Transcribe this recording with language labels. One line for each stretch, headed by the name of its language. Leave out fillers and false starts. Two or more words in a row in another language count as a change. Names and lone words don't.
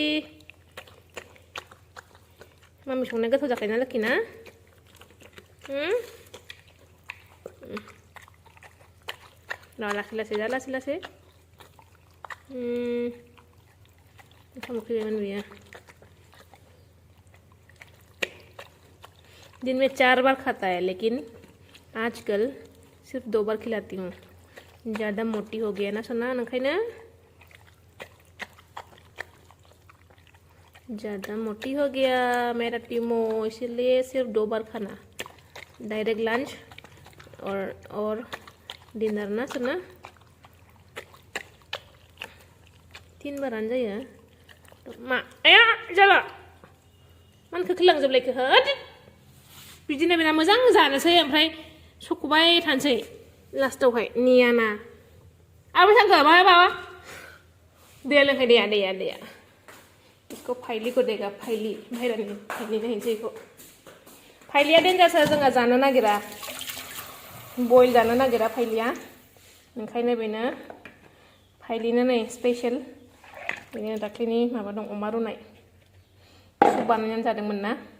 Bodo: मामी संनाया गोथाव जाखायोना लोखि ना लासै जा लासै ओंखाम उखैबायमोन बियो
Hindi: दिन में 4 बार खाता है लेकिन आजकल सिर्फ 2 बार खिलाती हूँ ज़्यादा मोटी हो गया
Bodo: ना सोना ओंखायनो
Hindi: ज़्यादा मोटी हो गया मेरा टीमो इसलिए सिर्फ 2 बार खाना डायरेक्ट लंच और डिनर
Bodo: ना सोना
Hindi: 3
Bodo: बारानो जायो मा आया जाला मानो खोख्लैलांजोबलायखो होद बिदिनो बेना मोजां जानोसै ओमफ्राय सख'बाय थानोसै लास्टावहाय नियाना आबै थांखो बाबा दैया लोंखाय दैया
Hindi: इसको फाइली को देगा
Bodo: फाइली बाहेरानि फाइली नायनोसै इखौ फाइलिया डेन्जारसो जोंहा जानो नागिरा बयल जानो नागिरा फाइलिया ओंखायनो बेनो फाइलिनो नै स्पेशल बेनो दाख्लैनि माबा दं अमा रुनाय सुप बानायनानै जादोंमोन ना